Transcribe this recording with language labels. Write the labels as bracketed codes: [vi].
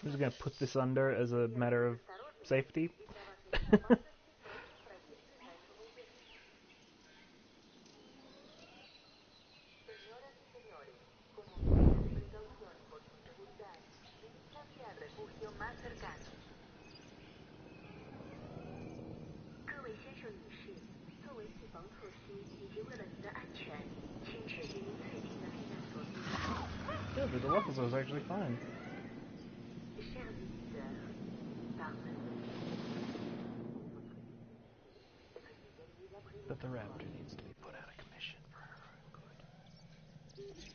[en] I'm just gonna put this under as a matter of safety. [es] Señoras y señores, como medida de precaución por su seguridad, diríjanse al refugio más cercano. [zh] 各位先生女士，作为预防措施以及为了您的安全，请确定您最近的避难所在。 [en] Yeah, the Dilophosaur's actually fine. [fr] Chers visiteurs, pardonnez. [en] But the raptor needs to be put out of commission for her own good.